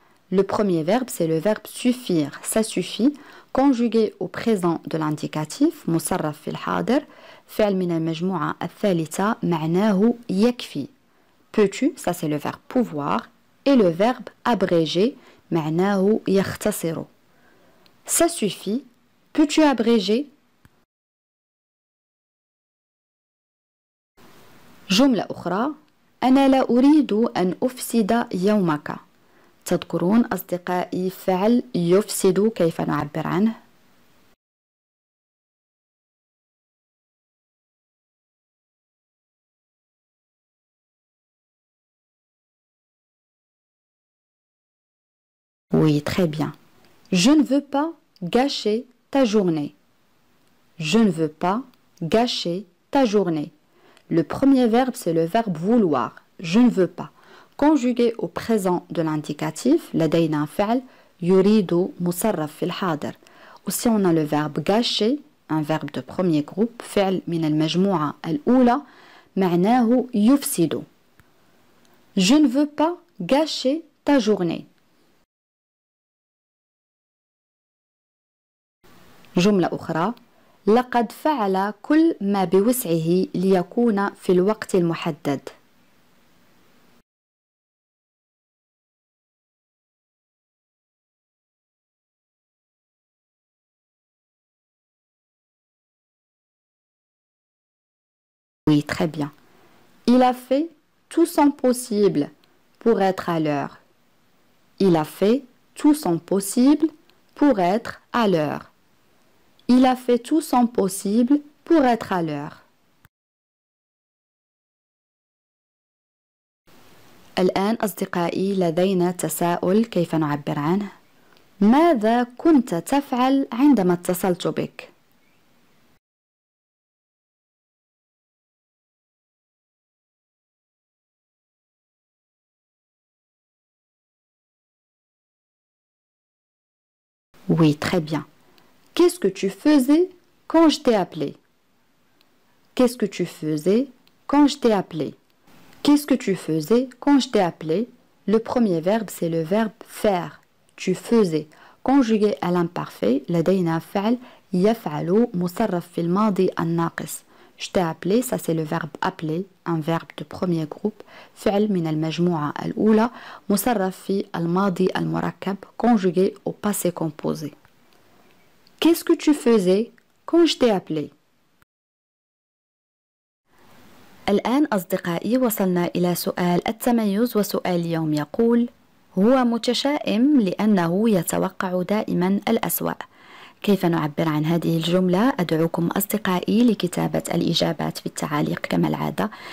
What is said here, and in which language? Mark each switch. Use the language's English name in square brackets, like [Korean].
[French] Le premier verbe, c'est le verbe suffire. Ça suffit. Conjugué au présent de l'indicatif. [Arabic] مصرف في الحاضر. فعل من المجموعة الثالثة. معناه يكفي. [French] Peux-tu? Ça c'est le verbe pouvoir. Et le verbe abréger. [Arabic] معناه يختصر. [French] Ça suffit. Peux-tu abréger? [Arabic] جملة أخرى. أنا لا أريد أن أفسد يومك. تذكرون أصدقائي فعل يفسد كيف نعبر عنه؟ [French] Oui, très bien. Je ne veux pas gâcher ta journée. Je ne veux pas gâcher ta journée. Le premier verbe, c'est le verbe vouloir. Je ne veux pas. Conjugué au présent de l'indicatif, [Arabic] لدينا فعل يريد مصرف في الحاضر. [French] Aussi, on a le verbe gâcher, un verbe de premier groupe, [Arabic] فعل من المجموعة الأولى, معناه يفسد. [French] Je ne veux pas gâcher ta journée. [Arabic] جملة أخرى: لقد فعل كل ما بوسعه ليكون في الوقت المحدد. [French] Oui, très bien. Il a fait tout son possible pour être à l'heure. Il a fait tout son possible pour être à l'heure. Il a fait tout son possible pour être à l'heure. [Arabic] الآن أصدقائي لدينا تساؤل كيف نعبر عنه؟ ماذا كنت تفعل عندما اتصلت بك؟ [French] Oui, très bien. Qu'est-ce que tu faisais quand je t'ai appelé? Qu'est-ce que tu faisais quand je t'ai appelé? Qu'est-ce que tu faisais quand je t'ai appelé? Le premier verbe, c'est le verbe faire. Tu faisais. Conjugué à l'imparfait, [Arabic] لدينا فعل يفعل مصرف في الماضي الناقص. [French] Je t'ai appelé, ça c'est le verbe appeler, un verbe de premier groupe. [Arabic] فعل من المجموعة الأولى مصرف في الماضي المركب, [French] conjugué au passé composé. Qu'est-ce que tu faisais quand je t'ai appelé? [Arabic] الآن أصدقائي وصلنا إلى سؤال التميز، وسؤال اليوم يقول: هو متشائم لأنه يتوقع دائما الأسوأ. كيف نعبر عن هذه الجملة؟ أدعوكم أصدقائي لكتابة الإجابات في التعاليق كما العادة.